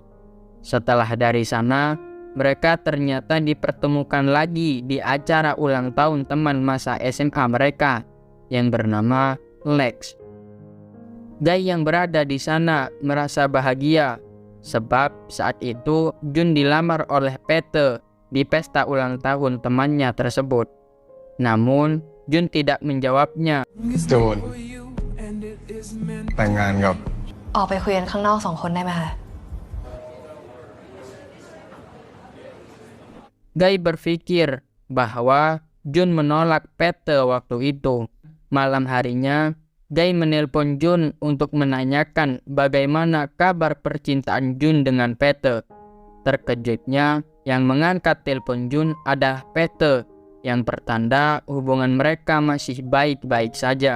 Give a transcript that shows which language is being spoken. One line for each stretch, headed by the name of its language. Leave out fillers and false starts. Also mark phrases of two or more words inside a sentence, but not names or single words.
Indonesian: Setelah dari sana, mereka ternyata dipertemukan lagi di acara ulang tahun teman masa SMA mereka yang bernama Lex. Guy yang berada di sana merasa bahagia sebab saat itu Jun dilamar oleh Pete di pesta ulang tahun temannya tersebut. Namun Jun tidak menjawabnya.
Thai: จูนแต่งงานกับ ออกไปคุยกันข้างนอก2 คนได้ไหมคะ
Indonesian: Guy berpikir bahwa Jun menolak Pete waktu itu. Malam harinya, Guy menelpon Jun untuk menanyakan bagaimana kabar percintaan Jun dengan Pete. Terkejutnya, yang mengangkat telepon Jun adalah Pete, yang pertanda hubungan mereka masih baik-baik saja.